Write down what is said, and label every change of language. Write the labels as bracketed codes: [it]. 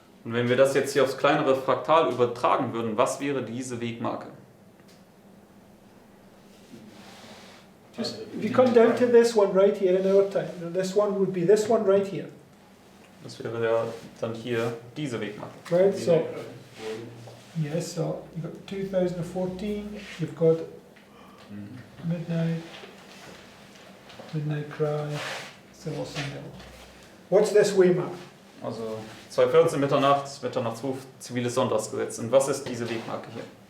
[de] Und wenn wir das jetzt hier aufs kleinere Fraktal übertragen würden, was wäre diese Wegmarke? [en] Just if you come down to this one right here in our time, this one would be this one right here, [de] Das wäre ja dann hier diese Wegmarke. [en] right? So, yes, so you've got 2014, you've got midnight cry, civil Sunday. What's this waymark? [de] Also 2:14 Mitternacht, Mitternachtsruf, ziviles Sonntagsgesetz. Und was ist diese Wegmarke hier?